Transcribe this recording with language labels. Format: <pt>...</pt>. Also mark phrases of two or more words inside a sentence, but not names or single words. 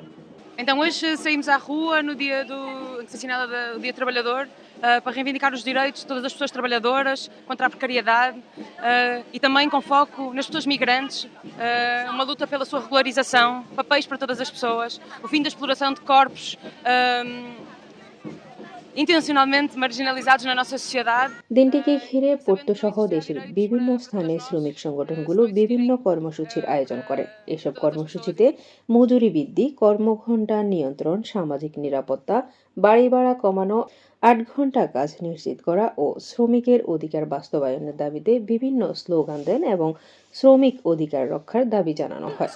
<pt>Então hoje saímos à rua no dia do que se assinala o Dia Trabalhador para reivindicar os direitos de todas as pessoas trabalhadoras, contra a precariedade e também com foco nas pessoas migrantes, uma luta pela sua regularização, papéis para todas as pessoas, o fim da exploração de corpos intencionalmente marginalizados na nossa sociedade.</pt> <bn>দিনটিকে ঘিরে পোর্তো সহ দেশের বিভিন্ন স্থানে শ্রমিক সংগঠনগুলো বিভিন্ন কর্মসূচির আয়োজন করে। এসব কর্মসূচিতে মজুরি বৃদ্ধি, কর্মঘণ্টা নিয়ন্ত্রণ, সামাজিক নিরাপত্তা, বাড়ি ভাড়া কমানো, 8 ঘন্টা কাজ নিশ্চিত করা ও শ্রমিকের অধিকার বাস্তবায়নের দাবিতে বিভিন্ন স্লোগান দেন এবং শ্রমিক অধিকার রক্ষার দাবি জানানো হয়।</bn>